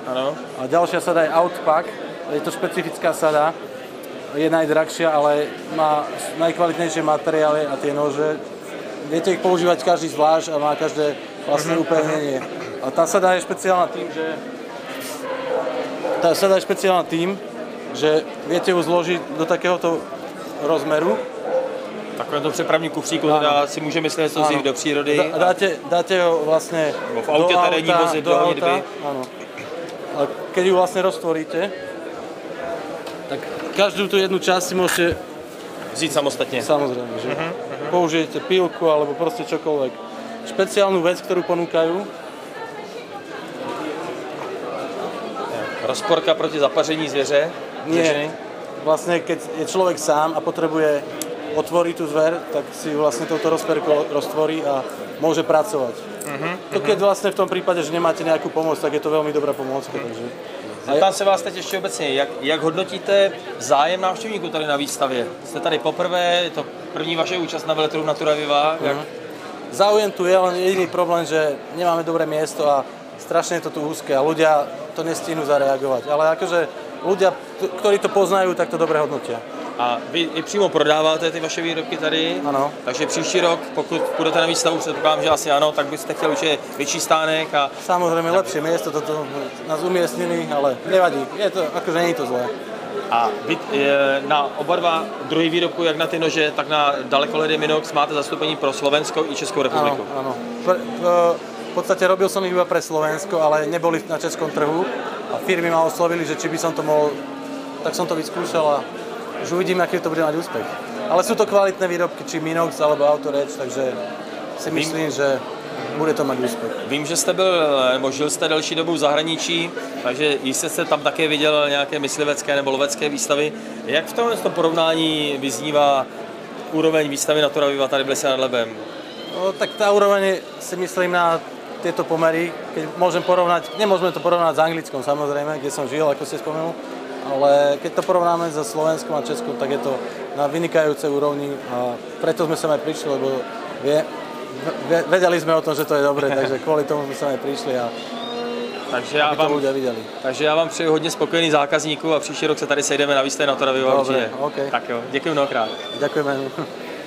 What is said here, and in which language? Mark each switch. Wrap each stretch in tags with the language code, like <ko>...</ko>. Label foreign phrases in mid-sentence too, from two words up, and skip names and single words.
<sk>A ďalšia sada je Outpack, je to špecifická sada, je najdrahšia, ale má najkvalitnejšie materiály a tie nože. Viete ich používať každý zvlášť a má každé vlastne upevnenie. A tá sada je špeciálna tým, že viete ju zložiť do takéhoto rozmeru.</sk> <cs>Takovémto přepravní kufříku teda si může myslet, co vzít do přírody.</cs> <sk>Dáte ho vlastne</sk> <cs>v autě, terénní vozidlo, honitby.</cs> <sk>Áno. A keď ju vlastne roztvoríte, tak každú tú jednu časť si môžete vzít samostatne. Samozrejme, že použijete pílku alebo proste čokoľvek. Špeciálnu vec, ktorú ponúkajú.</sk> <cs>Rozporka proti zapaření zvěře?</cs> <sk>Nie. Vlastne, keď je človek sám a potrebuje otvorí tú zver, tak si vlastne touto rozperkou roztvorí a môže pracovať. To keď vlastne v tom prípade, že nemáte nejakú pomoc, tak je to veľmi dobrá pomôcka. Takže...</sk> <cs>Zeptám se vás teď ještě obecně, jak hodnotíte zájem návštěvníků tady na výstavě? Jste tady poprvé, je to první vaše účast na veletrhu Natura Viva?</cs> <sk>Záujem tu je, len jediný problém, že nemáme dobré miesto a strašne je to tu úzke a ľudia to nestihnú zareagovať. Ale akože ľudia, ktorí to poznajú, tak to dobre hodnotia.</sk> <cs>A vy i přímo prodáváte ty vaše výrobky tady? Ano. Takže příští rok, pokud půjdete na výstavu, předpokládám, že asi ano, tak byste chtěli určitě větší stánek a...</cs> <sk>Samozrejme, lepšie miesto, toto nás umiestnili, ale nevadí, je to, akože nie je to zlé.</sk> <cs>A vy na oba dva druhy výrobku, jak na ty nože, tak na dalekohledy Minox máte zastoupení pro Slovensko i Českou republiku.</cs> <sk>Áno, áno. V podstate robil som ich iba pre Slovensko, ale neboli na českom trhu a firmy ma oslovili, že či by som to mohol, tak som to vyskúšal a už uvidíme, aký to bude mať úspech. Ale sú to kvalitné výrobky, či Minox alebo Autoreč, takže si myslím, že bude to mať úspěch.</sk> <cs>Vím, že jste byl, nebo žil jste delší dobu v zahraničí, takže jistě jste tam také viděl nějaké myslivecké nebo lovecké výstavy. Jak v tomhle porovnání vyznívá úroveň výstavy Natura Viva tady v Lese nad Labem?</cs> <sk>No, tak tá úroveň si myslím na tieto pomery, keď môžem porovnať, nemôžeme to porovnať s Anglickom samozrejme, kde som žil, ako ste spomenul, ale keď to porovnáme so Slovenskom a Českom, tak je to na vynikajúcej úrovni a preto sme sem aj prišli, lebo vedeli sme o tom, že to je dobré, takže kvôli tomu sme sem aj prišli a aby to ľudia videli.</sk> <cs>Takže já vám přeju hodně spokojených zákazníků a příští rok se tady sejdeme na výstavě Natura Viva.</cs> <sk>Dobre, okay.</sk> <cs>Tak jo, děkuji mnohokrát.</cs> <sk>Ďakujeme.</sk>